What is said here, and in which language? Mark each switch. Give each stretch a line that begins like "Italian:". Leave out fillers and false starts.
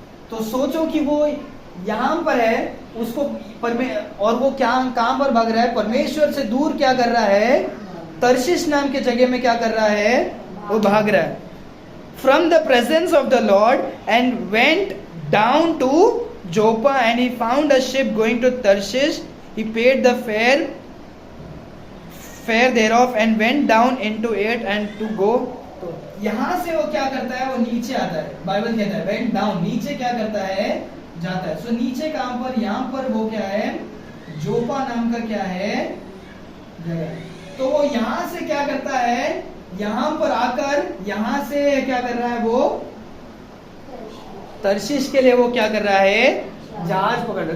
Hindi: तो सोचो कि वो यहां पर है, उसको और वो क्या, कहां पर भाग रहा है, परमेश्वर से दूर क्या कर रहा है, तर्शिश नाम के जगह में क्या कर रहा है, वो भाग रहा है।
English: From the presence of the Lord and went down to Joppa and he found a ship going to Tarshish. He paid the fare thereof and went down into it and to go।
Hindi: तो यहां से वो क्या करता है, वो नीचे आता है। बाइबल कहता है
English: went down,
Hindi: नीचे क्या करता है, जाता है। सो नीचे कहां पर, यहां पर वो क्या है, जोपा नाम का क्या है, जगह। तो वो यहां से क्या करता है, यहां पर आकर यहां से क्या कर रहा है, वो तर्शीश के लिए वो क्या कर रहा है, जहाज पकड़ रहा है।